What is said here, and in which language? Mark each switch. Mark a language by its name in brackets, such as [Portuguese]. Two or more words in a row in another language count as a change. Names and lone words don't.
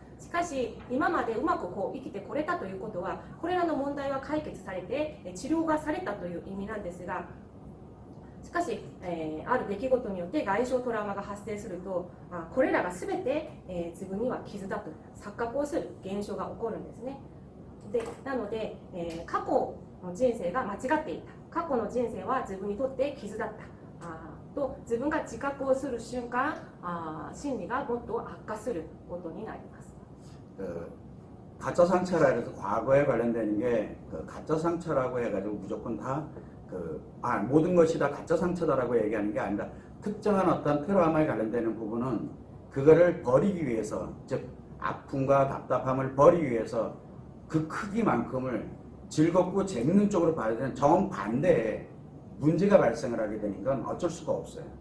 [Japanese] しかし今までうまく生きてこれたということは、これらの問題は解決されて治療がされたという意味なんですが、しかし、ある出来事によって外傷トラウマが発生すると、これらが全て、自分には傷だと錯覚をする現象が起こるんですね。で、なので、過去の人生が間違っていた、過去の人生は自分にとって傷だったと自分が自覚をする瞬間、心理がもっと悪化することになります。 [Korean] 가짜 상처라 해서 과거에 관련되는 게 가짜 상처라고 해가지고 무조건 다 모든 것이 다 가짜 상처다라고 얘기하는 게 아니라 특정한 어떤 트라우마에 관련되는 부분은 그거를 버리기 위해서, 즉 아픔과 답답함을 버리기 위해서 그 크기만큼을 즐겁고 재밌는 쪽으로 봐야 되는 정반대의 문제가 발생을 하게 되는 건 어쩔 수가 없어요.